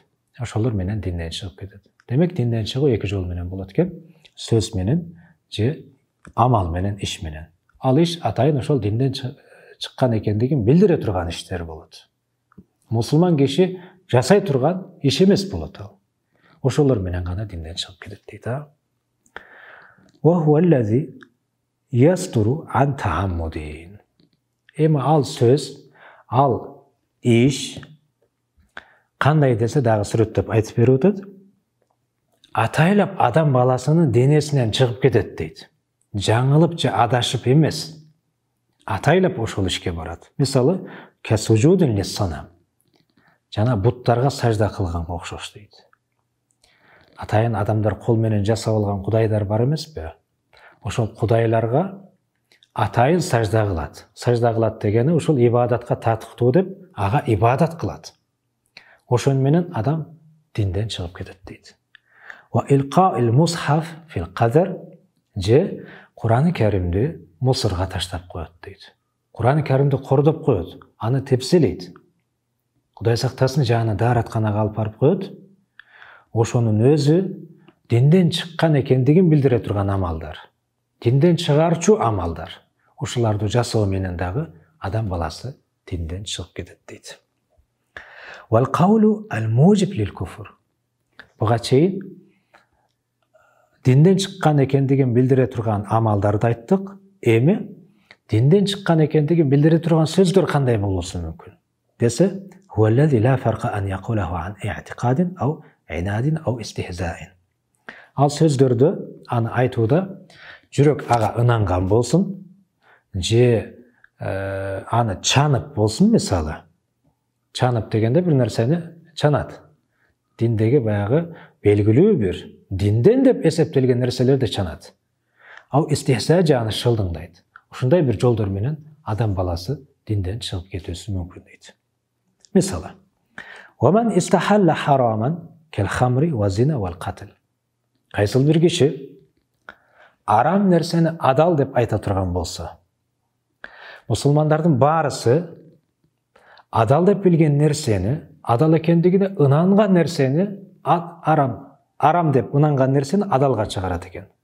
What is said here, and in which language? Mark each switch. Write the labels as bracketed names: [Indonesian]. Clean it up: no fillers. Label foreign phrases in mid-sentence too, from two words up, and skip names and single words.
[Kyrgyz] Ошолор менен динден чыгып кетет. Демек динден чыгуу эки жол менен болот экен. Сөз менен же амал менен, иш менен. Ал иш атайын ошол динден чыккан экендигин билдире турган иштер болот. Мусулман киши жасай турган иш эмес болот ал. Ошолор менен гана динден чыгып кетет дейт. [Arabic] وهو الذي يصدر عن تعمد. [Kyrgyz] Эми ал сөз, ал иш кандай десе дагы сүрөттөп айтып берип атат. Атайлап адам баласынын денесинен чыгып кетет дейт. Жаңылып же адашып эмес. Атайлап ошол ишке барат. Мисалы, [Arabic] كالسجود للصنم. [Kyrgyz] Жана буттарга сажда кылганга окшош дейт. Атайын адамдар кол менен жасап алган кудайдар бар эмеспи? Ошол кудайларга атайын сажда кылат. Сажда кылат дегени ошол ибадатка татыктуу деп, ага ибадат кылат. Ошон менен адам динден чыгып кетет дейт. [Arabic] وإلقاء المصحف في القذر [Kyrgyz] же Кур'ан-ы Кәримди мусорга таштап коет дейт. Кур'ан-ы Кәримди кордоп коет, аны тепселейт. Кудай сактасын, жаны дааратканага алып барып коет. Ошонун өзү динден чыккан экендигин билдире турган амалдар. Динден чыгарчу амалдар. Ошолорду жасоо менен дагы адам баласы динден чыгып кетет дейт. [Arabic] والقول الموجب للكفر. [Kyrgyz] Буга чейин динден чыккан экендигин билдире турган амалдарды айттык. Эми динден чыккан экендигин билдире турган сөздөр кандай болушу мүмкүн? Десе, [Arabic] هو الذي لا فرق أن يقوله عن اعتقاد أو عناد أو استهزاء. [Kyrgyz] Ал сөздөрдү аны айтууда жүрөк ага ынанган болсун, же аны чанып болсун, мисалы. Чанып дегенде бир нерсени чанат. Диндеги баягы белгилүү бир динден деп эсептелген нерселерди чанат. Ал истихса же аны шылдыңдайт. Ушундай бир жолдор менен адам баласы динден чыгып кетүүсү мүмкүн дейт. Мисалы, [Arabic] وَمَنْ إِسْتَحَلَّ حَرَامًا كَالْخَمْرِ وَالزِّنَا وَالْقَتْلِ. [Kyrgyz] Кайсыл бир киши арам нерсени адал деп айта турган болсо, мусулмандардын баарысы адал деп билген нерсени, адал экендигине ынанган нерсени арам деп ынанган нерсени адалга чыгарат экен.